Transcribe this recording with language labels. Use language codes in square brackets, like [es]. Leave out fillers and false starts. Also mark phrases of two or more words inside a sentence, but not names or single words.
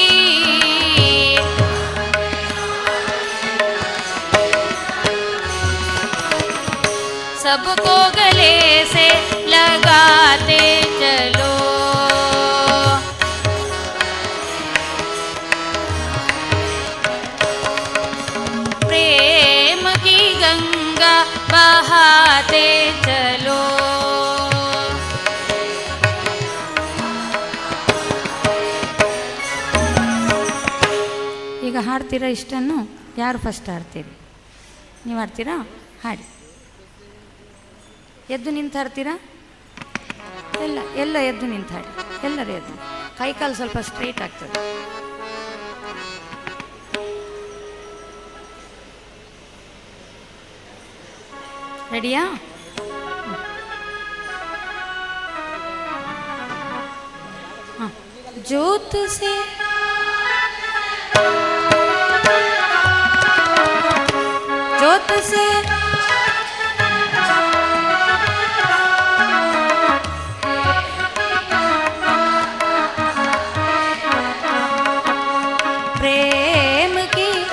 [hi] सबको गले से लगाते चलो, प्रेम की गंगा बहाते चलो, [kn] ಈಗ ಹಾಡ್ತೀರಾ? ಇಷ್ಟನ್ನು ಯಾರು ಫಸ್ಟ್ ಹಾಡ್ತೀರಿ? ನೀವು ಹಾಡ್ತೀರಾ? ಹಾಡಿ. ಎದ್ದು ನಿಂತು ಹಾಡ್ತೀರಾ? ಎಲ್ಲ ಎದ್ದು ನಿಂತು ಹಾಡಿ, ಎಲ್ಲರೂ ಎದ್ದು. ಕೈಕಾಲು ಸ್ವಲ್ಪ ಸ್ಟ್ರೈಟ್ ಆಗ್ತದೆ. ರೆಡಿಯಾ? [hi] हाँ। ज्योत से ज्योत से प्रेम की